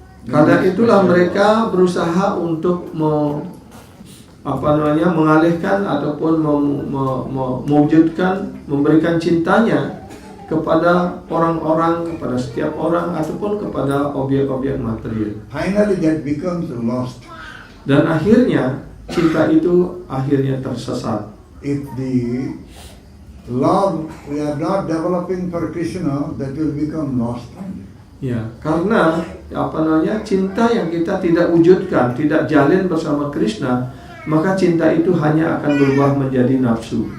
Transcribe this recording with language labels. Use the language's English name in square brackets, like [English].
[Indonesian] Karena itulah mereka berusaha untuk mengalihkan ataupun mewujudkan, memberikan cintanya kepada orang-orang, kepada setiap orang ataupun kepada objek-objek material. [English] Finally, that becomes lost. [Indonesian] Dan akhirnya cinta itu akhirnya tersesat. [English] If the love we are not developing for Krishna, that will become lost. [Indonesian] Ya, karena cinta yang kita tidak wujudkan, tidak jalin bersama Krishna, maka cinta itu hanya akan berubah menjadi nafsu.